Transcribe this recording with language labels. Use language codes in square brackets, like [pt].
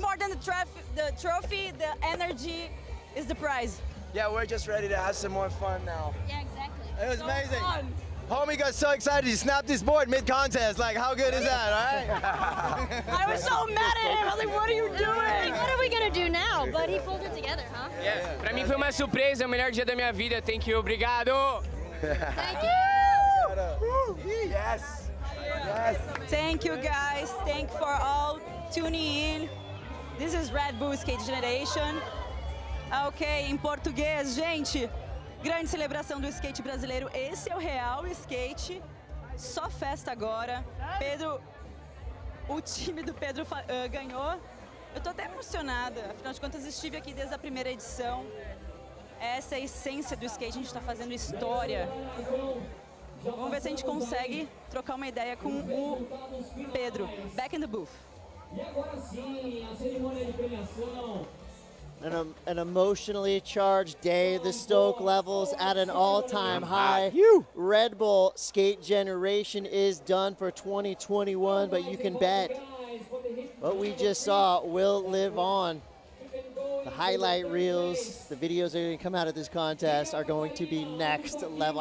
[en] more than the trophy, the energy is the prize. Yeah, we're just ready to have some more fun now. Yeah, exactly. It was So amazing. fun. Homie got so excited he snapped his board mid-contest. Like, how good is that, right? I was so mad at him. I was like, what are you Like, doing? what are we gonna do now? But he pulled it together, huh? [pt] Pra mim foi uma surpresa, o melhor dia da minha vida. [en] Thank you, [pt] obrigado. [en] Thank you. Yes. Yes. Thank you guys. Thank you for all tuning in. This is Red Bull Skate Generation. [pt] Ok, em português, gente. Grande celebração do skate brasileiro. Esse é o real skate. Só festa agora. Pedro, o time do Pedro ganhou. Eu tô até emocionada. Afinal de contas, estive aqui desde a primeira edição. Essa é a essência do skate. A gente está fazendo história. Vamos ver se a gente consegue trocar uma ideia com o Pedro. [en] Back in the booth. [pt] E agora sim, a cerimônia de premiação. [en] An emotionally charged day. The stoke levels at an all-time high. You. Red Bull Skate Generation is done for 2021, but you can bet what we just saw will live on. The highlight reels, the videos that are going to come out of this contest are going to be next level.